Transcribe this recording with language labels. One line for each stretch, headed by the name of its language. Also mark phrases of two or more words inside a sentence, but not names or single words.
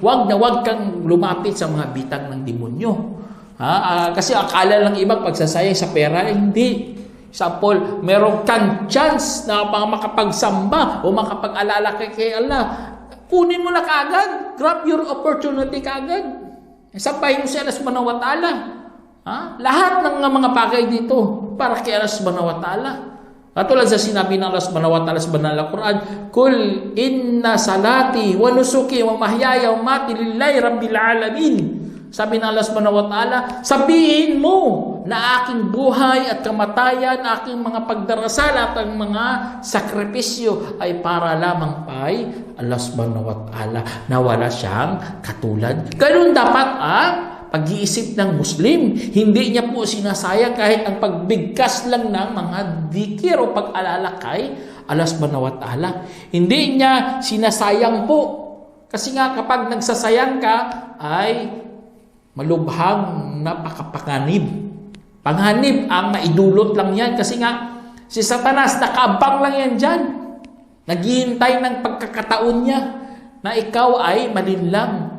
Filipino: Wag na wag kang lumapit sa mga bitag ng demonyo. Kasi akala lang ibang pagsasayang sa pera, hindi. Example, meron kang chance na makapagsamba o makapag-alala kay Allah. Kunin mo na kaagad.
English: Grab your opportunity kaagad.
Filipino: Sabayin mo si Allah
Arabic: سبحانه وتعالى.
Filipino: Lahat ng mga bagay dito para kay Allah
Arabic: سبحانه وتعالى.
Filipino: Katulad sa sinabi ng Allah
Arabic: سبحانه وتعالى
Filipino: sa banal na Quran,
Arabic: قل إن صلاتي ونسكي ومحياي ومماتي لله رب العالمين.
Filipino: Sabi ng Allah
Arabic: سبحانه وتعالى,
Filipino: sabihin mo na aking buhay at kamatayan, aking mga pagdarasal at ang mga sakripisyo ay para lamang kay Allah
Arabic: سبحانه وتعالى
Filipino: na wala siyang katulad. Ganun dapat pag-iisip ng Muslim. Hindi niya po sinasayang kahit ang pagbigkas lang ng mga dikir o pag-alala kay Allah
Arabic: سبحانه وتعالى.
Filipino: Hindi niya sinasayang po. Kasi nga kapag nagsasayang ka ay malubhang napakapanganib. Panganib ang maidulot lang yan kasi nga si Satanas nakaabang lang yan dyan. Naghihintay ng pagkakataon niya na ikaw ay malinlang.